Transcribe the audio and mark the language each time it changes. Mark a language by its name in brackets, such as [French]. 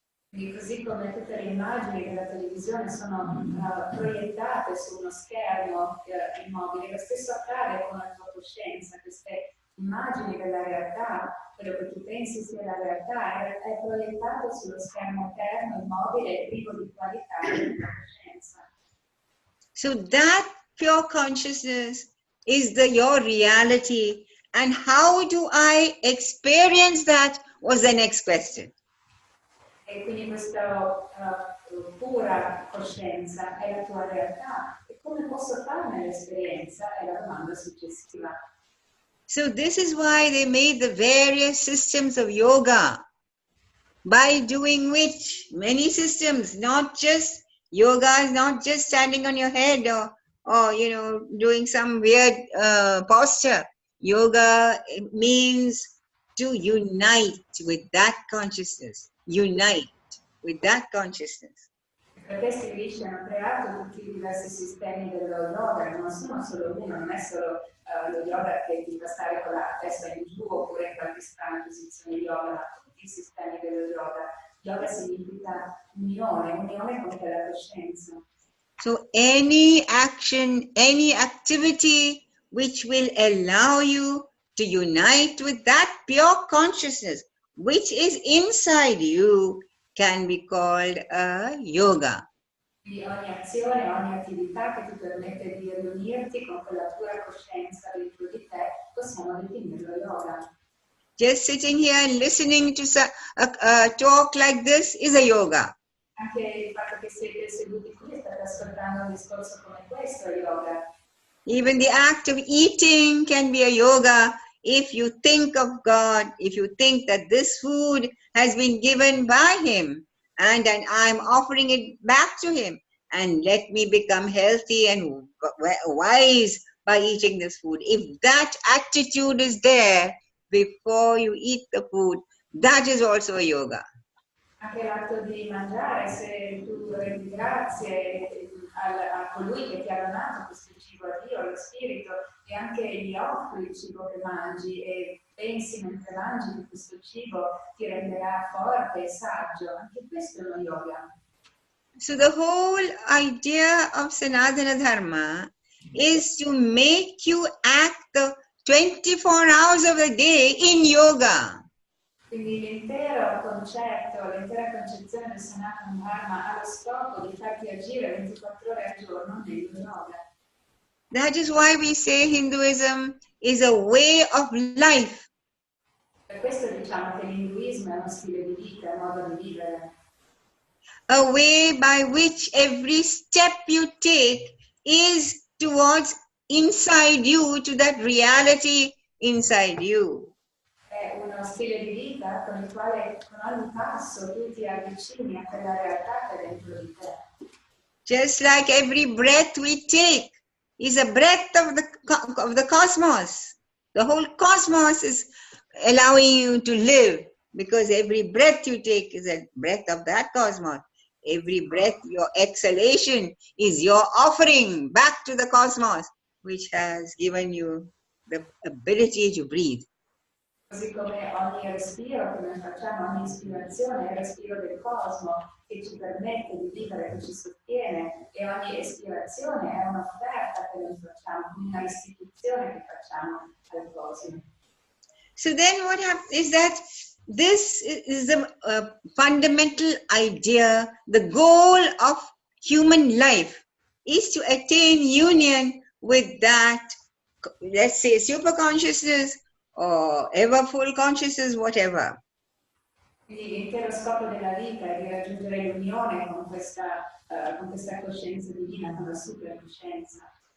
[Italian] Quindi così come tutte le immagini della televisione sono proiettate su uno schermo immobile, lo stesso accade con la tua coscienza, queste immagini della realtà, quello che tu pensi sia la realtà, è proiettato sullo schermo eterno, immobile, privo di qualità della tua coscienza. [English] So that pure consciousness is your reality, and how do I experience that was the next question. [Italian] E quindi questa pura coscienza è la tua realtà. E come posso farne l'esperienza? È la domanda successiva. [English] So this is why they made the various systems of yoga, by doing which many systems, not just yoga is not just standing on your head or doing some weird posture. Yoga means to unite with that consciousness. Unite with that consciousness. [Italian] Per questi Rishi hanno creato tutti i diversi sistemi dello yoga, non sono solo uno, non è solo lo yoga che ti fa stare con la testa in giù oppure in qualche strana posizione yoga, ma tutti i sistemi dello yoga. Yoga significa unione con quella coscienza. [English] So any action, any activity which will allow you to unite with that pure consciousness which is inside you can be called a yoga. [Italian] Quindi ogni azione, ogni attività che ti permette di riunirti con quella pura coscienza dentro di te, possiamo definirlo yoga. [English] Just sitting here and listening to a talk like this is a yoga. [Italian] Anche il fatto che siete seduti qui e state ascoltando un discorso come questo è yoga. [English] Even the act of eating can be a yoga if you think of God, if you think that this food has been given by Him and I'm offering it back to Him, and let me become healthy and wise by eating this food. If that attitude is there, before you eat the food, that is also a yoga. [Italian] Anche l'atto di mangiare, se tu rendi grazie a colui che ti ha donato questo cibo, a Dio, allo Spirito, e anche gli offri il cibo che mangi e pensi mentre mangi che questo cibo ti renderà forte e saggio, anche questo è uno yoga. [English] So the whole idea of Sanatana Dharma is to make you act the 24 hours of the day in yoga. [Italian] Quindi l'intero concetto, l'intera concezione del Sanatana Dharma ha lo scopo di farti agire 24 ore al giorno nello yoga. [English] That is why we say Hinduism is a way of life. [Italian] Per questo diciamo che l'induismo è uno stile di vita, un modo di vivere. [English] A way by which every step you take is towards inside you, to that reality inside you. [Italian] È uno stile di vita con il quale con ogni passo tu ti avvicini a quella realtà che è dentro di te. [English] Just like every breath we take is a breath of the cosmos. The whole cosmos is allowing you to live, because every breath you take is a breath of that cosmos. Every breath, your exhalation, is your offering back to the cosmos, which has given you the ability to breathe. [Italian] Così come ogni respiro che noi facciamo, ogni ispirazione è il respiro del cosmo che ci permette di vivere, che ci sostiene, e ogni espirazione è un'offerta che noi facciamo, una restituzione che facciamo al cosmo. [English] So then what happens is that this is the fundamental idea, the goal of human life is to attain union with that, let's say, super consciousness or ever full consciousness, whatever. [Italian] Quindi l'intero scopo della vita è di raggiungere l'unione con questa coscienza divina, con la supercoscienza.